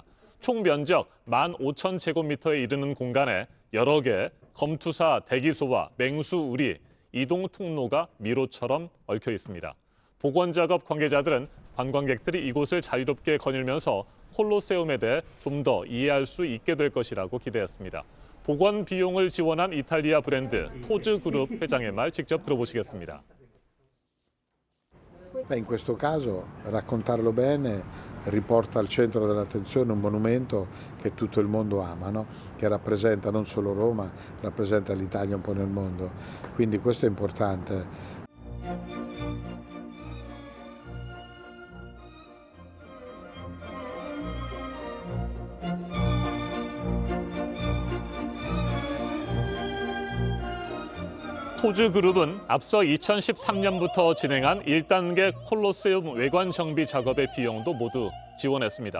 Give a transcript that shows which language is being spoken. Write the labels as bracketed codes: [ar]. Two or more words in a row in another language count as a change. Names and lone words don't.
[ko] 총 면적 15,000제곱미터에 이르는 공간에 여러 개 검투사 대기소와 맹수 우리, 이동 통로가 미로처럼 얽혀 있습니다. 복원 작업 관계자들은 관광객들이 이곳을 자유롭게 거닐면서 콜로세움에 대해 좀 더 이해할 수 있게 될 것이라고 기대했습니다. 복원 비용을 지원한 이탈리아 브랜드 토즈 그룹 회장의 말 직접 들어보시겠습니다. [it] In questo caso raccontarlo bene riporta al centro dell'attenzione un monumento che tutto il mondo ama, no? Che rappresenta non solo Roma, rappresenta l'Italia un po' nel mondo. Quindi questo è importante. [ko] 토즈 그룹은 앞서 2013년부터 진행한 1단계 콜로세움 외관 정비 작업의 비용도 모두 지원했습니다.